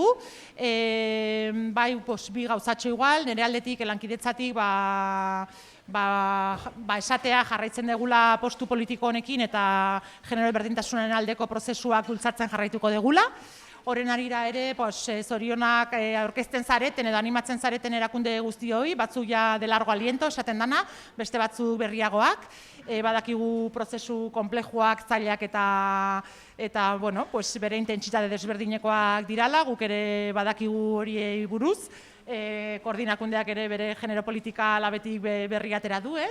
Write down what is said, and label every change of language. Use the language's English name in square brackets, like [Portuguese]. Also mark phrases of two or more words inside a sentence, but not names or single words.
[Basque] Bai, bi gauzatxo igual, nire aldetik lankidetzatik esatea jarraitzen degula postu politiko honekin eta genero berdintasunen aldeko prozesuak bultzatzen jarraituko degula. Horren arira ere, zorionak aurkezten zareten edo animatzen zareten erakunde guztioi, batzuk ja [Spanish] de largo aliento [Basque] esaten dana, beste batzuk berriagoak, badakigu prozesu konplejuak, zailak eta bere intentsitate desberdinekoak dirala, guk ere badakigu horiei buruz, koordinakundeak ere bere genero politika labetik berri atera du, ez?